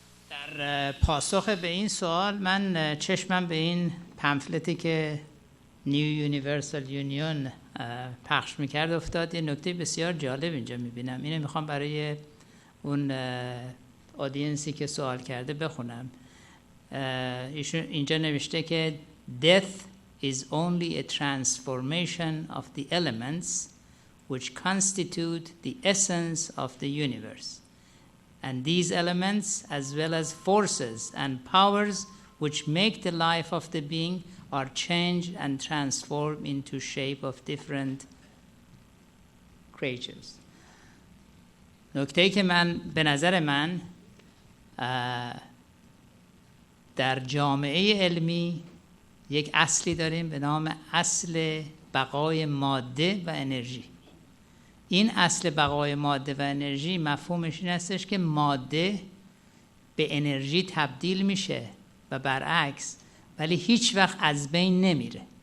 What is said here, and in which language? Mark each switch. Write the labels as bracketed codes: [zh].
[fa] در پاسخ به این سوال من چشمم به این پمفلتی که نیو یونیورسال یونیون پخش میکرد افتاد. یه نکته بسیار جالب اینجا میبینم، اینو میخوام برای اون آدینسی که سوال کرده بخونم. ایشون اینجا نوشته که [en] death is only a transformation of the elements which constitute the essence of the universe. And these elements, as well as forces and powers which make the life of the being, are changed and transformed into shape of different creatures. [fa] نکته‌ای که به نظر من در جامعه علمی یک اصلی داریم به نام اصل بقای ماده و انرژی. این اصل بقای ماده و انرژی مفهومش این هستش که ماده به انرژی تبدیل میشه و برعکس، ولی هیچ وقت از بین نمیره.